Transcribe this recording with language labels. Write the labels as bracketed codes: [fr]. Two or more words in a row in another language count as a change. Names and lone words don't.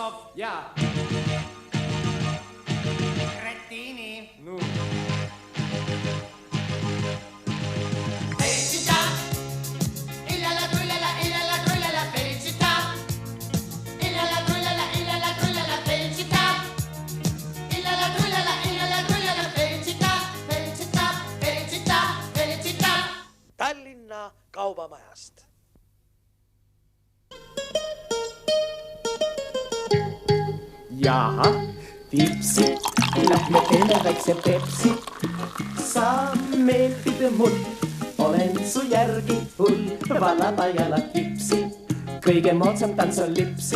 [et] Jaa. Rettiini. No. [it] Felicità. Illala trullala, felicità. Illala trullala, felicità. Illala trullala, felicità. Felicità, felicità, felicità. [et] Tallinna kaubamajast. Jaha, tipsi, lähme teeme väikse Pepsi. Sa meeldid mul, olen su järgi hull, valada jala tipsi, kõige moodsam tants on lipsi.